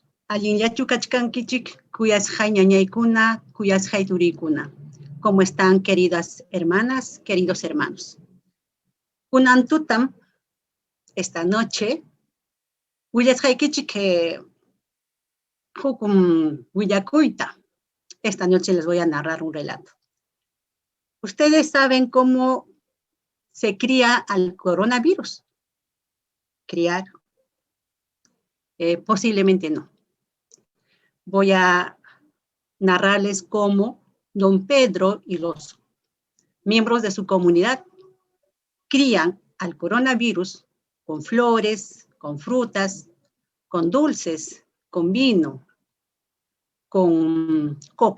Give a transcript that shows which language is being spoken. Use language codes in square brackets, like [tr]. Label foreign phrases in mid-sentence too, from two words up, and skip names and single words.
[qu] Allinllachu kachkankichik, kuyasqay ñañaykuna, kuyasqay turikuna. [es] ¿Cómo están, queridas hermanas, queridos hermanos? [qu] Kunan tutam, [es] esta noche, [qu] willasqaykichik hukum willakuyta. [es] Esta noche les voy a narrar un relato. Ustedes saben cómo se cría al coronavirus. Criar. Posiblemente no. Voy a narrarles cómo don Pedro y los miembros de su comunidad crían al coronavirus con flores, con frutas, con dulces, con vino, con coca.